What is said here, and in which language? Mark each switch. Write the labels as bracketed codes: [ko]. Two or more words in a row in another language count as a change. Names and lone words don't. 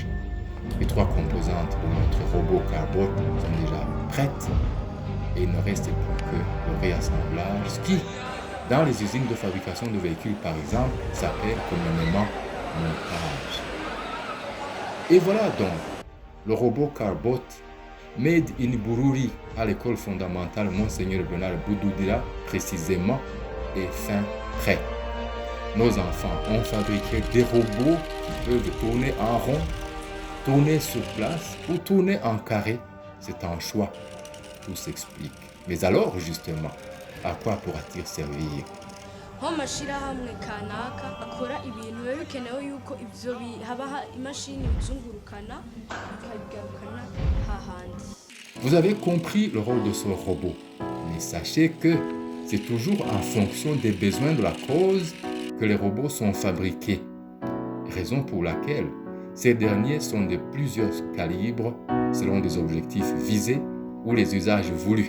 [fr] Les 3 composantes de notre robot Carbot sont déjà prêtes et il ne reste plus que le réassemblage, ce qui, dans les usines de fabrication de véhicules par exemple, s'appelle communément montage. Et voilà donc le robot Carbot, [en] made in [fr] Bururi à l'école fondamentale Monseigneur Bernard Boudoudila précisément, est fin prêt. Nos enfants ont fabriqué des robots qui peuvent tourner en rond, tourner sur place ou tourner en carré. C'est un choix. Tout s'explique. Mais alors, justement, à quoi pourra-t-il servir? [rn] nk'amashirahamwe kanaka akora ibintu biba bikenewe yuko ivyo habaha imashini bizungurukana bikabigarukana hahandi. [fr] Vous avez compris le rôle de ce robot, mais sachez que c'est toujours en fonction des besoins de la cause que les robots sont fabriqués, raison pour laquelle ces derniers sont de plusieurs calibres selon des objectifs visés ou les usages voulus.